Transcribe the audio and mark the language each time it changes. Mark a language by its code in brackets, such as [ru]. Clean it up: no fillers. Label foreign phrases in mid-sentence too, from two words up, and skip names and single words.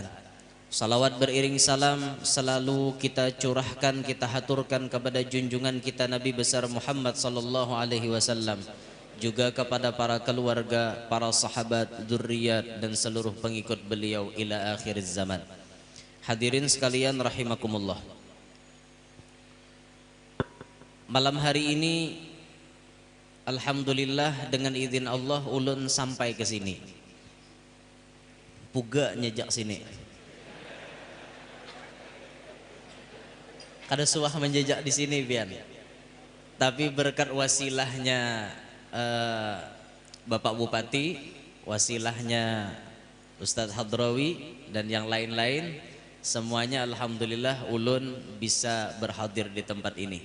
[id] Salawat beriring salam selalu kita curahkan, kita haturkan kepada junjungan kita Nabi besar Muhammad [ar] صلى الله عليه وسلم, [id] juga kepada para keluarga, para sahabat, dzurriyyat dan seluruh pengikut beliau [ar] إلى آخر الزمان. [id] Hadirin sekalian rahimakumullah. [bjn] Malam hari ini alhamdulillah dengan izin Allah ulun sampai ke sini. Puga nyejak sini. Kada suah menjejak di sini pian. Tapi berkat wasilahnya Bapak Bupati, wasilahnya Ustadz Hadrawi dan yang lain-lain, semuanya alhamdulillah ulun bisa berhadir di tempat ini.